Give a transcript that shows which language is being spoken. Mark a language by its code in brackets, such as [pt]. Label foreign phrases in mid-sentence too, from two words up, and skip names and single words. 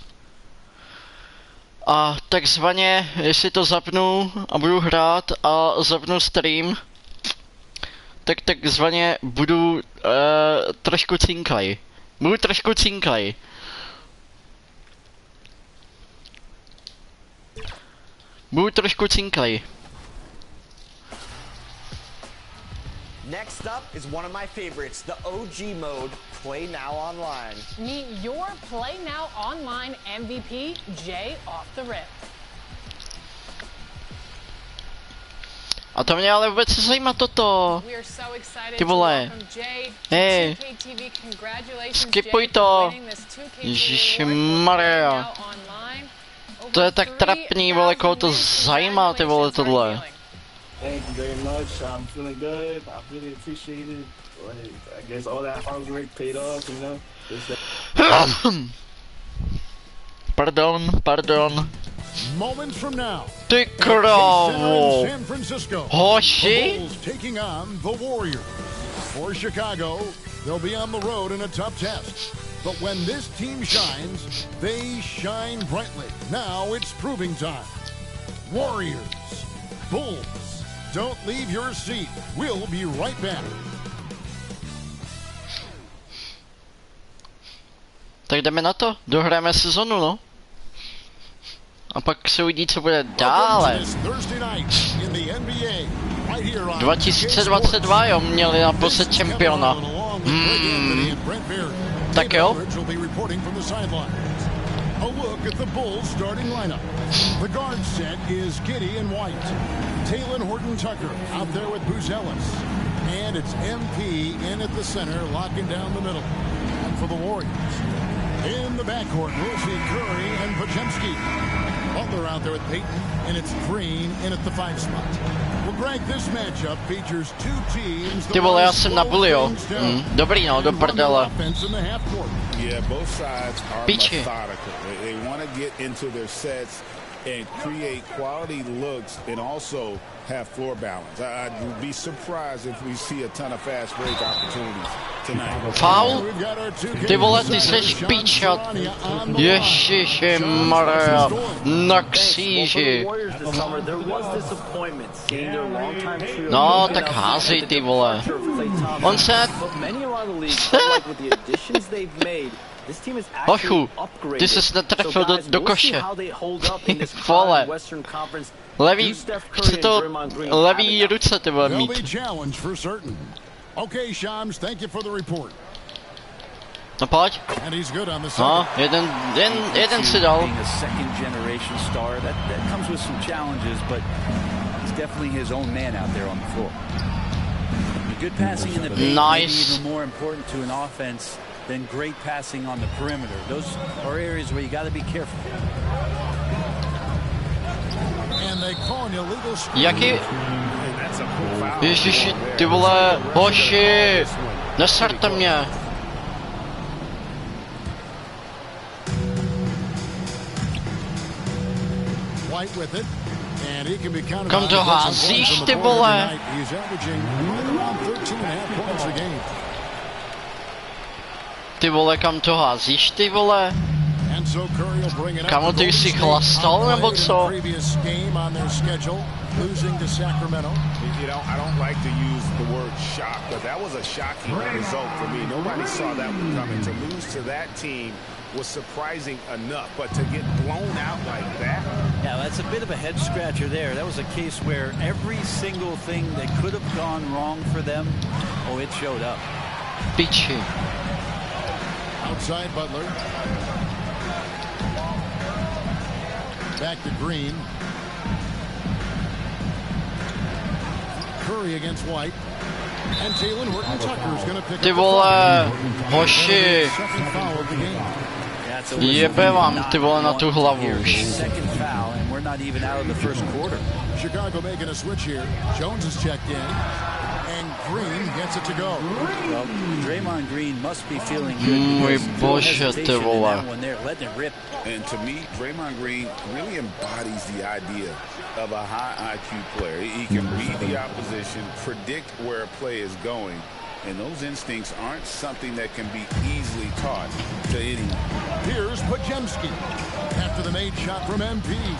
[cs] A takzvaně, jestli to zapnu a budu hrát a zapnu stream, tak takzvaně budu trošku cinklej. Budu trošku cinklej. [en] Next up is one of my favorites, the OG mode, Play Now Online. Meet your Play Now Online MVP, Jay off the rip. [cs] A to mě ale vůbec zajímá toto. Ty vole. Hej. Skipuj to. Ježišmarja. To je tak trapný, vole, koho to zajímá, ty vole, tohle. [en] Thank you very much. I'm feeling good. I really appreciate it. I guess all that hard work paid off, you know. [cs] Pardon. [en] Moments from now. [cs] Ty krávo. San Francisco. Hoši? [en] The Bulls taking on the Warriors. For Chicago, they'll be on the road in a tough test. But when this team shines, they shine brightly. Now it's proving time. Warriors, Bulls. Don't leave your seat. We'll be right back. [cs] Tak jdeme na to. Dohrajeme sezonu, no. A pak se uvidí, co bude dále. 2022, jo, měli naposled čempiona. Tak jo. [en] A look at the Bulls starting lineup. The guard set is Giddey and White. Taylor Horton-Tucker out there with Buzelis. And it's MP in at the center, locking down the middle. And for the Warriors, in the backcourt, we'll see Curry and Podziemski. Butler out there with Payton, and it's Green in at the 5 spot. Well, Greg, this matchup features two teams. [cs] Ty vole, já jsem na bully, jo. Dobrý, no, do prdele. [en] Yeah, both sides are methodical. They want to get into their sets and create quality looks and also have floor balance. I'd be surprised if we see a ton of fast break opportunities tonight. Foul? [cs] Ty vole, ty seš píčat. Ježišmarja, na kříži. No, tak házej, ty vole. On se... Hochu, ty ses netrefil do koše. Vole. Levý, chce to levý ruce, ty vole, mít. No pojď. No, jeden si dal. [en] Nice. Than great passing on the perimeter. Those are areas where you got to be careful. And they call an illegal [cs] Jaký? Ježiši, ty vole, hoši, neserte mě. Kam to házíš, ty vole? Ty vole, kam to házíš, ty vole? Kamo, ty jsi chlastal, nebo co? [en] Losing to Sacramento. You know, I don't like to use the word shock, but that was a shocking result for me. Nobody saw that one coming. To lose to that team was surprising enough, but to get blown out like that. Yeah, that's a bit of a head scratcher there. That was a case where every single thing that could have gone wrong for them, oh, it showed up. [cs] Piči. [en] Outside Butler. Back to Green. Curry against White. And Jalen Horton-Tucker's going to pick [cs] ty vole, hoši. Jebe vám, ty vole, na tu hlavu už. [en] Chicago making a switch here. Jones is checked in. And Green gets it to go. Well, Draymond Green must be feeling good. [cs] Můj bože, ty vole. [en] And to me, Draymond Green really embodies the idea of a high IQ player. He can read the opposition, predict where a play is going, and those instincts aren't something that can be easily taught to anyone. Here's Podziemski after the made shot from MP.